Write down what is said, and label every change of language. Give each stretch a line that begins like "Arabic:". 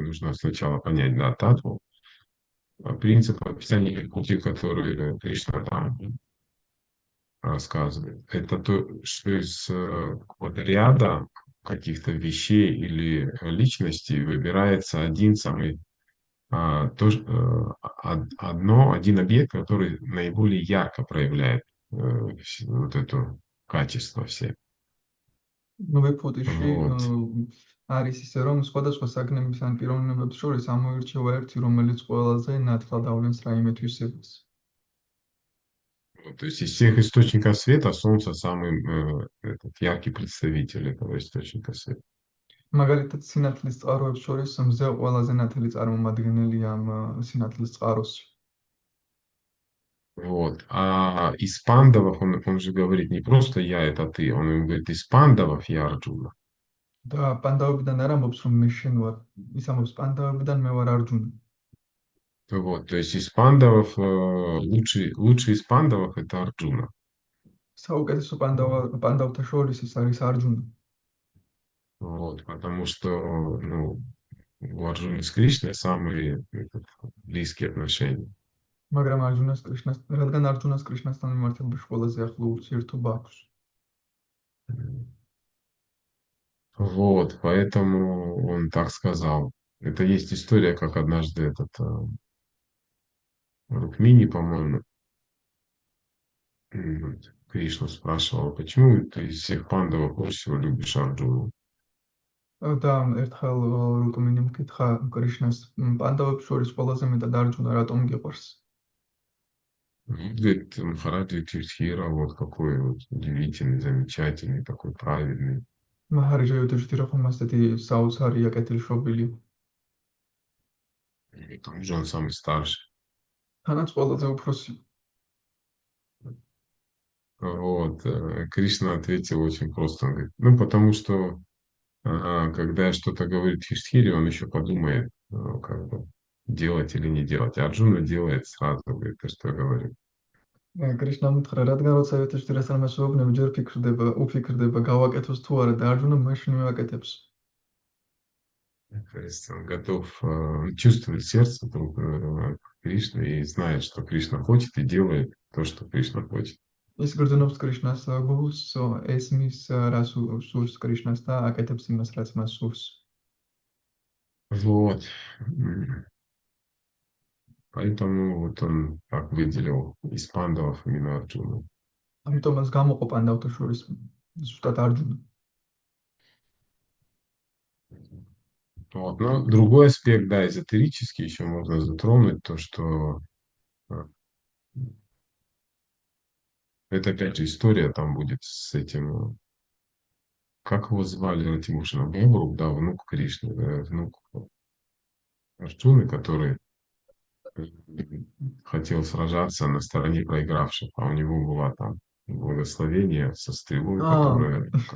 Russian: Нужно сначала понять, да, татву. А принцип описания вибхути, который Кришна там рассказывает, это то, что из какого-то ряда каких-то вещей или личностей выбирается один самый один объект, который наиболее ярко проявляет вот это качество все.
Georgian: Ну, ვიფუტიში
Russian: Вот.
Georgian: არის ისე, რომ სხვადასხვა საგნების ან პიროვნებებს შორის ამოირჩევა ერთი, რომელიც ყველაზე ნათლად ავლენს რაიმე თვისებას.
Russian: Вот. То есть из всех источников света Солнце самый этот, яркий представитель этого источника света.
Georgian: მაგალითად, სინათლის წყაროებს შორის მზე ყველაზე ნათელი წარმომადგენელი ამ სინათლის წყაროს.
Russian: Вот. А из пандавов он же говорит не просто я это ты, он им говорит из пандавов я Арджуна.
Georgian: და პანდავებიდან არ ამბობს, რომ მე შენ ვარ, ის ამბობს პანდავებიდან მე ვარ არჯუნა.
Russian: Вот. То есть из пандавов лучший из пандавов это Арджуна.
Georgian: საუკეთესო პანდავთა შორის ის არის არჯუნა.
Russian: Вот. Потому что ну, у Арджуны с Кришной самые близкие отношения.
Georgian: მაგრამ რადგან არჯუნას კრიშნასთან მიმართებაში ყველაზე ახლო ურთიერთობა აქვს.
Russian: Вот, поэтому он так сказал. Это есть история, как однажды этот Рукмини, по-моему, Кришну спрашивал, почему ты из всех пандавов больше всего любишь Арджуну?
Georgian: და ერთხელ რუკმინიმ კითხა კრიშნას პანდავებს შორის ყველაზე მეტად არჯუნა რატომ გიყვარს?
Russian: Говорит, Махарадж Юдхишthира, вот какой вот удивительный, замечательный, такой праведный.
Georgian: მაჰარიჯა იუდhishthira ხომ ასეთი საოცარია, კეთილშობილი.
Russian: И там же он самый старший.
Georgian: თანაც ყველაზე უფროსი.
Russian: Вот, Кришна ответил очень просто. Он говорит, ну, потому что когда что-то говорит Юдхишthире, он еще подумает, как бы делать или не делать. А Арджуна делает сразу, говорит, то, что говорит.
Georgian: კრიშნამ უთხრა, რადგან როცა იუდhishthirას ამას უუბნები, ჯერ უფიქრდება, გავაკეთოს თუ არა და არჯუნა მაშინ მივაკეთებს.
Russian: То есть он готов, он чувствует сердце друг Кришны и знает, что Кришна хочет и делает то, что Кришна хочет.
Georgian: ის გრძნობს კრიშნას გულს, ესმის რას სურს კრიშნას და აკეთებს იმას, რაც მას სურს.
Russian: Вот. Поэтому вот он так выделил из пандавов именно Арджуну.
Georgian: ამიტომაც გამოყო პანდავთა შორის ზუსტად არჯუნა.
Russian: Вот. Но другой аспект, да, эзотерический еще можно затронуть, то, что это опять же история там будет с этим, как его звали, Ратимушина, Бобрук, да, внук Кришны, внук Арджуны, который хотел сражаться на стороне проигравших, а у него было там благословение со стрелой, которое...